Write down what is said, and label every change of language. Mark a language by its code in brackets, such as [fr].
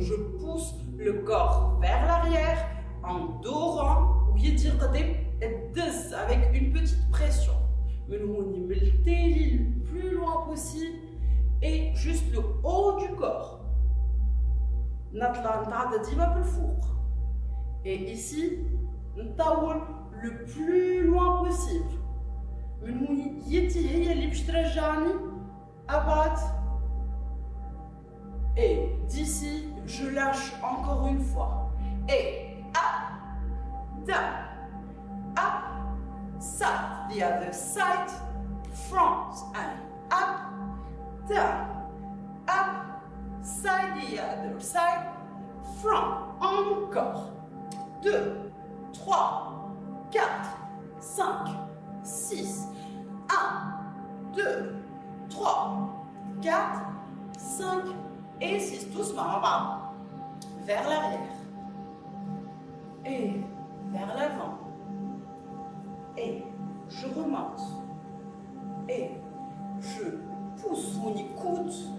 [fr] Je pousse le corps vers l'arrière en dorant ويدي القدام تدز avec une petite pression. من هوني من التالي le plus loin possible et juste le haut du corps. [ar] نطلع نتعدى ديما بالفوق. [fr] Et ici نطول le plus loin possible. [ar] من هوني يدي هي اللي باش ترجعني أبعد. [fr] Et d'ici, je lâche encore une fois. [en] Et up, down, up, side, the other side, front and up, down, up, side, the other side, front, encore. [fr] 2, 3, 4, 5, 6, 1, 2, 3, 4, 5, et 6, doucement en bas, vers l'arrière, et vers l'avant, et je remonte, et je pousse mon écoute,